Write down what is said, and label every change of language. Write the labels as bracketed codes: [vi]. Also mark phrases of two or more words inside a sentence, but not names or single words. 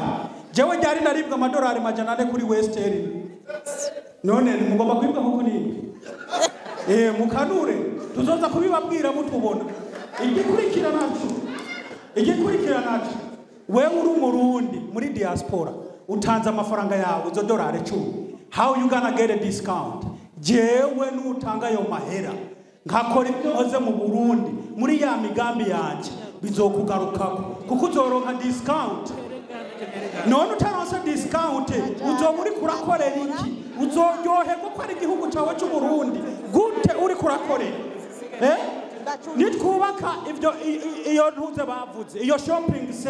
[rn] Jewe ryari naribwa amadolari $400 kuri Western. None mugomba kwibwa kuko ni mukanure tuzoza kubibabwira mutubona. Igikurikira nacu wewe uri umurundi muri diaspora utanze amafaranga yawe izo dolari 10. [en] How you gonna get a discount? [rn] Jewe nutanga yo mahera nkakora ibyo hoze mu Burundi muri ya migambi yanje bizokugarukako kuko uzoronka discount. None utaronsa discount uzomuri kurakorera iki? Uzoryoherwa ko ari igihugu cyawe cy'u Burundi gute uri kurakorera nitwubaka ibyo iyo ntuze bavuze iyo shopping